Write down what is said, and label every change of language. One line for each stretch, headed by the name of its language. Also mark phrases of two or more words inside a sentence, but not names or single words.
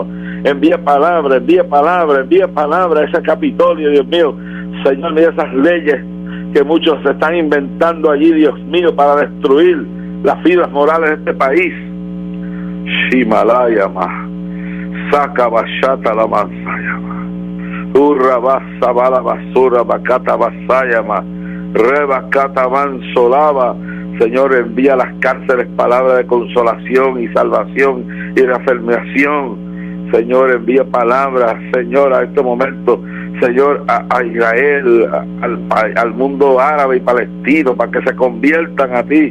Spanish: Envía palabra a ese Capitolio, Dios mío. Señor, mira esas leyes que muchos se están inventando allí, Dios mío, para destruir las fibras morales de este país. Shimalaya ma, saca bachata la mansaya ma, urra basa bala basura bacata basaya ma, rebacata mansolava, Señor, envía a las cárceles palabras de consolación y salvación y reafirmación. Señor, envía palabras, Señor, a este momento, Señor, a Israel, al mundo árabe y palestino, para que se conviertan a ti.